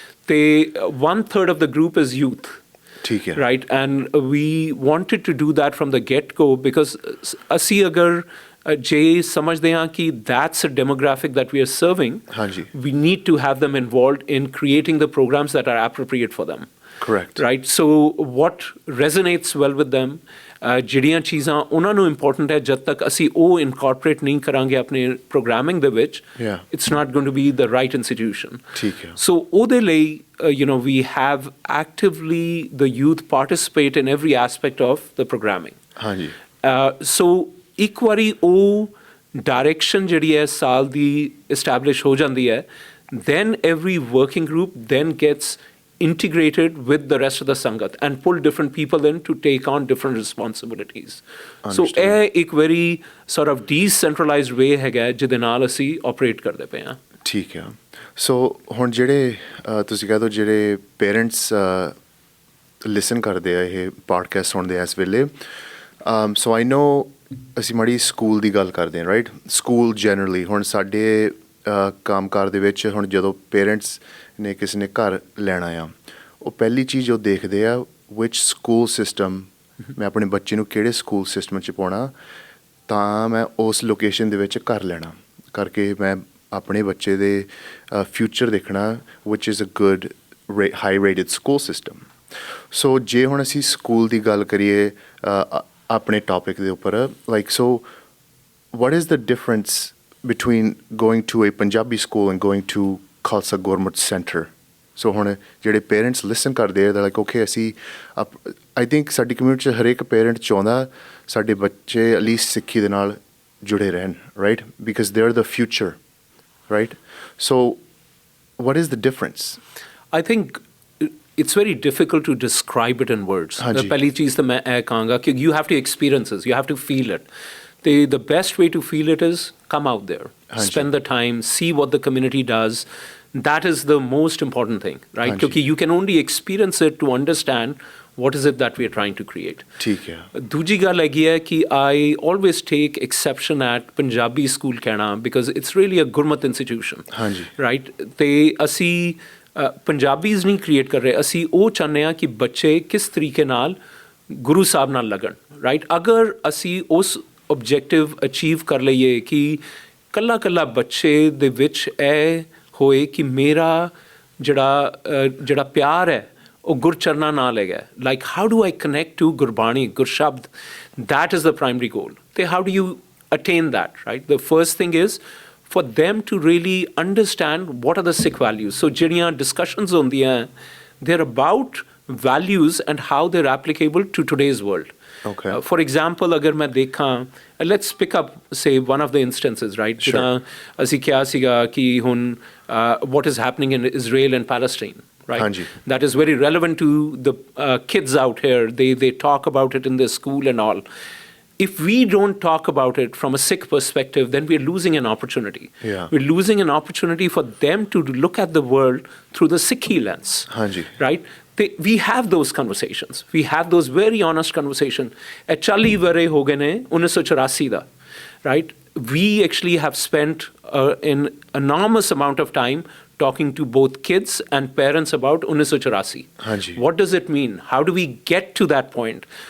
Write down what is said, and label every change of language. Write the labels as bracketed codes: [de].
[en] ਤੇ 1/3 of the group is youth. Right, and we wanted to do that from the get-go because [pa] ਅਸੀਂ ਅਗਰ ਜੇ ਸਮਝਦੇ ਹਾਂ ਕਿ [en] that's a demographic that we are serving, we need to have them involved in creating the programs that are appropriate for them. Correct. Right, so what resonates well with them, [pa] ਜਿਹੜੀਆਂ ਚੀਜ਼ਾਂ ਉਹਨਾਂ ਨੂੰ ਇੰਪੋਰਟੈਂਟ ਹੈ, ਜਦ ਤੱਕ ਅਸੀਂ ਉਹ ਇਨਕੋਰਪੋਰੇਟ ਨਹੀਂ ਕਰਾਂਗੇ ਆਪਣੇ ਪ੍ਰੋਗਰਾਮਿੰਗ ਦੇ ਵਿੱਚ, [en] it's not going to be the right institution. [pa] ਠੀਕ ਹੈ. [en] So [pa] ਉਹਦੇ ਲਈ [en] we have actively the youth participate in every aspect of the programming. [pa] ਹਾਂਜੀ. [en] So [pa] ਇੱਕ ਵਾਰੀ ਉਹ ਡਾਇਰੈਕਸ਼ਨ ਜਿਹੜੀ ਹੈ ਸਾਲ ਦੀ [en] establish [pa] ਹੋ ਜਾਂਦੀ ਹੈ, [en] then every working group then gets integrated with the rest of the Sangat and pull different people in to take on different responsibilities. [pa] So ਇਹ ਇੱਕ [en] very sort of decentralized way [pa] ਹੈਗਾ ਜਿਹਦੇ ਨਾਲ ਅਸੀਂ operate ਕਰਦੇ ਪਏ ਹਾਂ. ਠੀਕ ਹੈ. ਸੋ ਹੁਣ ਜਿਹੜੇ ਤੁਸੀਂ ਕਹਿ ਦਿਓ ਜਿਹੜੇ ਪੇਰੈਂਟਸ ਲਿਸਨ ਕਰਦੇ ਆ ਇਹ ਪੋਡਕਾਸਟ ਸੁਣਦੇ ਆ ਇਸ ਵੇਲੇ, [en] so I know [pa] ਅਸੀਂ ਮਾੜੀ ਸਕੂਲ ਦੀ ਗੱਲ ਕਰਦੇ ਹਾਂ, ਰਾਈਟ? ਸਕੂਲ ਜਨਰਲੀ ਹੁਣ ਸਾਡੇ ਕੰਮਕਾਰ ਦੇ ਵਿੱਚ ਹੁਣ ਜਦੋਂ ਪੇਰੈਂਟਸ ਨੇ ਕਿਸੇ ਨੇ ਘਰ ਲੈਣਾ ਆ, ਉਹ ਪਹਿਲੀ ਚੀਜ਼ ਉਹ ਦੇਖਦੇ ਆ ਵਿਚ ਸਕੂਲ ਸਿਸਟਮ, ਮੈਂ ਆਪਣੇ ਬੱਚੇ ਨੂੰ ਕਿਹੜੇ ਸਕੂਲ ਸਿਸਟਮ 'ਚ ਪਾਉਣਾ ਤਾਂ ਮੈਂ ਉਸ ਲੋਕੇਸ਼ਨ ਦੇ ਵਿੱਚ ਘਰ ਲੈਣਾ ਕਰਕੇ ਮੈਂ ਆਪਣੇ ਬੱਚੇ ਦੇ ਫਿਊਚਰ ਦੇਖਣਾ ਵਿਚ [en] Is a good high rated school system. [pa] ਸੋ ਜੇ ਹੁਣ ਅਸੀਂ ਸਕੂਲ ਦੀ ਗੱਲ ਕਰੀਏ ਆਪਣੇ ਟੌਪਿਕ ਦੇ ਉੱਪਰ, [en] Like so what is the difference between going to a Punjabi school and going to Khalsa Gurmat Center? [pa] So ਹੁਣ ਜਿਹੜੇ ਪੇਰੈਂਟਸ ਲਿਸਨ ਕਰਦੇ ਆ ਲਾਈਕ ਓਕੇ ਅਸੀਂ [en] I think [pa] ਸਾਡੀ ਕਮਿਊਨਿਟੀ 'ਚ ਹਰੇਕ ਪੇਰੈਂਟ ਚਾਹੁੰਦਾ ਸਾਡੇ ਬੱਚੇ ਐਟਲੀਸਟ ਸਿੱਖੀ ਦੇ ਨਾਲ ਜੁੜੇ ਰਹਿਣ, right? [en] Because they are the future, right? So what is the difference? I think it's very difficult to describe it in words. [pa] ਪਹਿਲੀ ਚੀਜ਼ ਤਾਂ ਮੈਂ ਇਹ ਕਹਾਂਗਾ ਕਿ [en] you have to experience it, you have to feel it. The best way to feel it is come out there, spend the time, see what the community does. That is the most important thing, right? Because you can only experience it to understand what is it that we are trying to create. [pa] ਠੀਕ ਹੈ. ਦੂਜੀ ਗੱਲ ਹੈਗੀ ਹੈ ਕਿ [en] I always take exception at Punjabi School [pa] ਕਹਿਣਾ [en] because it's really a Gurmat institution, right? [pa] ਤੇ ਅਸੀਂ ਪੰਜਾਬੀਜ਼ ਨਹੀਂ ਕ੍ਰੀਏਟ ਕਰ ਰਹੇ, ਅਸੀਂ ਉਹ ਚਾਹੁੰਦੇ ਹਾਂ ਕਿ ਬੱਚੇ ਕਿਸ ਤਰੀਕੇ ਨਾਲ ਗੁਰੂ ਸਾਹਿਬ ਨਾਲ ਲੱਗਣ, ਰਾਈਟ? ਅਗਰ ਅਸੀਂ ਉਸ ਓਬਜੈਕਟਿਵ ਅਚੀਵ ਕਰ ਲਈਏ ਕਿ ਕੱਲਾ ਬੱਚੇ ਦੇ ਵਿੱਚ ਇਹ ਹੋਏ ਕਿ ਮੇਰਾ ਜਿਹੜਾ ਪਿਆਰ ਹੈ ਉਹ ਗੁਰਚਰਨਾਂ ਨਾਲ ਹੈਗਾ, [en] like how do I connect to Gurbani, [pa] ਗੁਰਸ਼ਬਦ, [en] that is the primary goal. How do you attain that, right? The first thing is for them to really understand what are the Sikh values. So [pa] ਜਿਹੜੀਆਂ [en] discussions [pa] ਹੁੰਦੀਆਂ, [en] they're about values and how they're applicable to today's world. Okay. For example, [pa] agar main dekhan, [en] let's pick up, say, one of the instances, right? Sure. [pa] Assi kya siga ki hun, [en] what is happening in Israel and Palestine, right? [pa] Hanji. [en] That is very relevant to the kids out here. They talk about it in their school and all. If we don't talk about it from a Sikh perspective, then we're losing an opportunity. Yeah. We're losing an opportunity for them to look at the world through the Sikhi lens, [pa] Hanji. [en] right? We have those conversations. We have those very honest conversations. [pa] At 40 ਵਰੇ ਹੋ ਗਏ ਨੇ 1984 ਦਾ, right? [en] We actually have spent an enormous amount of time talking to both kids and parents about 1984. [pa] Hanji. [en] What does it mean? How do we get to that point?